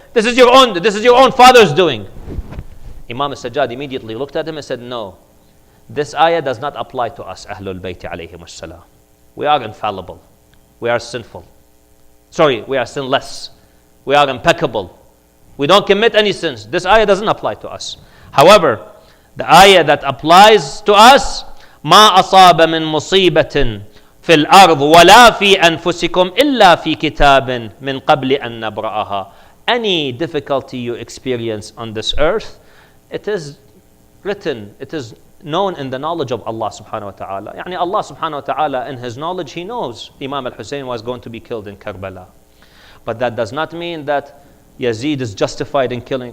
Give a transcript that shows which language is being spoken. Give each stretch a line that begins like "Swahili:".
English: This is your own father's doing. Imam al-Sajjad immediately looked at him and said, no, this ayah does not apply to us, Ahlul Bayt alayhim as-salam. We are infallible. We are sinful. We are sinless. We are impeccable. We don't commit any sins. This ayah doesn't apply to us. However, the ayah that applies to us,
Arabic: ما أصاب من مصيبة في الأرض ولا في أنفسكم إلا في كتاب من قبل أن نبرأها.
English: Any difficulty you experience on this earth, it is written, it is known in the knowledge of Allah subhanahu wa ta'ala. Yani Allah subhanahu wa ta'ala, in His knowledge, He knows Imam al-Hussein was going to be killed in Karbala. But that does not mean that Yazid is justified in killing.